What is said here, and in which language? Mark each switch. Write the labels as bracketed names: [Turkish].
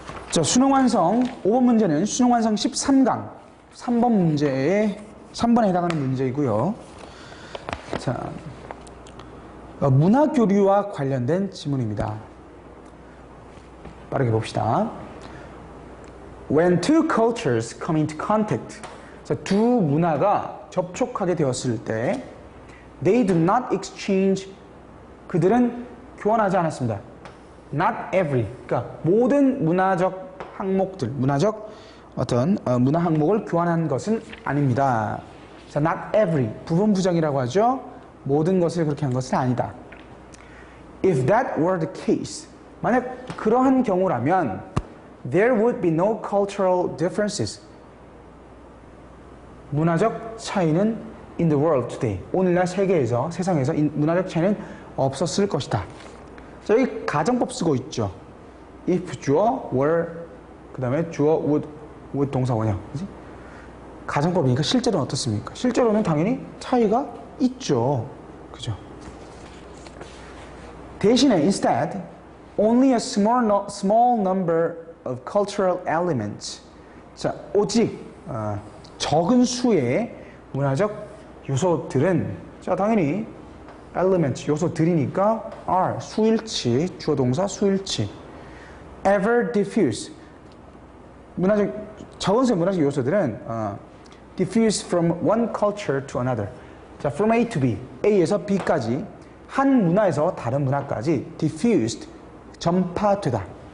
[Korean] 자, 수능 완성 5번 문제는 수능 완성 13강 3번에 해당하는 문제이고요. 자, 문화 교류와 관련된 지문입니다. 빠르게 봅시다. [English] When two cultures come into contact, [Korean] 자, 두 문화가 접촉하게 되었을 때 [English] they do not exchange, [Korean] 그들은 교환하지 않았습니다. [English] Not every, [Korean] 그러니까 모든 문화적 항목들, 문화적 어떤 문화 항목을 교환한 것은 아닙니다. 자, [English] not every, [Korean] 부분 부정이라고 하죠. 모든 것을 그렇게 한 것은 아니다. [English] If that were the case, [Korean] 만약 그러한 경우라면 [English] there would be no cultural differences, [Korean] 문화적 차이는 [English] in the world today, [Korean] 오늘날 세계에서, 세상에서 문화적 차이는 없었을 것이다. 자, 여기 가정법 쓰고 있죠. if 주어, were, 그 다음에 주어, would 동사 원형. 그치? 가정법이니까 실제로는 어떻습니까? 실제로는 당연히 차이가 있죠. 그죠? 대신에 [English] instead, only a small number of cultural elements. [Korean] 자, 오직 적은 수의 문화적 요소들은, 자, 당연히 element, 요소들이니까 are, 수일치, 주어 동사 수일치. [English] ever diffuse, [Korean] 적은 수의 문화적 요소들은 [English] diffuse from one culture to another. [Korean] 자, [English] from A to B, [Korean] A에서 B까지, 한 문화에서 다른 문화까지 diffused, 전파되다.